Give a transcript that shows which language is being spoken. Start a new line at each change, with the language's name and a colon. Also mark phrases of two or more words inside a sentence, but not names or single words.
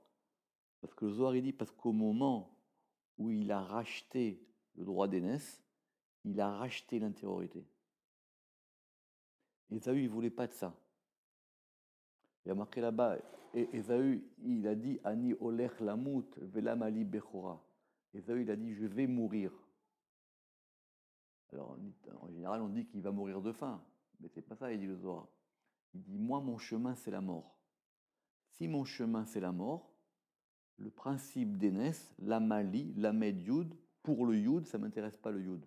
French: Parce que le Zohar il dit, parce qu'au moment où il a racheté le droit d'aînesse, il a racheté l'intériorité. Ésaü, il ne voulait pas de ça. Il y a marqué là-bas, Ésaü, il a dit,
Hebrew: אני הולך למות ולמה לי בכורה.
French: Ésaü, il a dit, je vais mourir. Alors, en général, on dit qu'il va mourir de faim. Mais c'est pas ça, il dit le Zohar. Il dit, moi, mon chemin, c'est la mort. Si mon chemin, c'est la mort, le principe d'aînesse, la mali, la med yud, pour le yud, ça ne m'intéresse pas le yud.